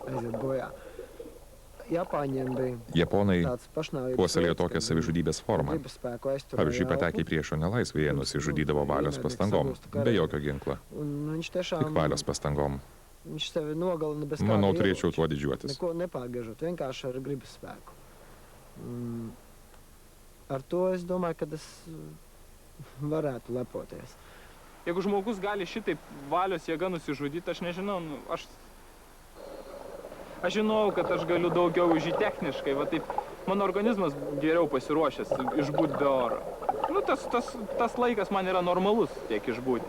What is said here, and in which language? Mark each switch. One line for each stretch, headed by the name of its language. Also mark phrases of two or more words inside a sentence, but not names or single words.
Lithuanian: Japonai puoselėjo tokią savižudybės formą. Pavyzdžiui, patekę į priešo nelaisvę, jie nusižudydavo valios pastangom, be jokio ginklo. Tik valios pastangom. Manau, turėčiau tuo didžiuotis.
Latvian: Ar to es domāju, kad es varētu lepoties.
Lithuanian: Jeigu žmogus gali šitaip valios jėga nusižudyti, aš nežinau, aš žinau, kad aš galiu daugiau už jį techniškai, va taip, mano organizmas geriau pasiruošęs išbūt be oro. Tas laikas man yra normalus tiek išbūti.